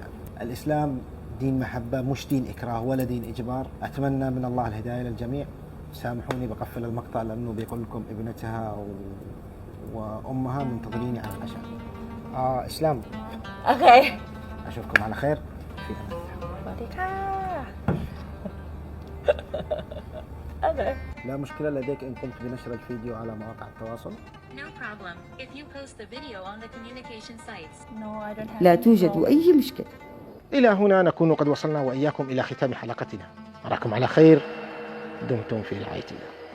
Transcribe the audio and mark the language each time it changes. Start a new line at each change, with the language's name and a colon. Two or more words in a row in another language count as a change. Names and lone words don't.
Arabic: الإسلام دين محبة مش دين إكراه ولا دين إجبار. أتمنى من الله الهداية للجميع. سامحوني بقفل المقطع لأنه بيقول لكم ابنتها وأمها منتظريني على العشاء. إسلام. Okay. أشوفكم على خير في أمان الله.
Thai: สวัสดีค่ะ Okay.
Arabic: لا مشكلة لديك إن قمت بنشر الفيديو على مواقع التواصل.
English: No problem. If you post the video on the communication sites. No, I don't have
Arabic: لا
English: any
Arabic: توجد
English: problem.
Arabic: أي مشكلة. إلى هنا نكون قد وصلنا وإياكم إلى ختام حلقتنا. أراكم على خير، دمتم في رعاية الله.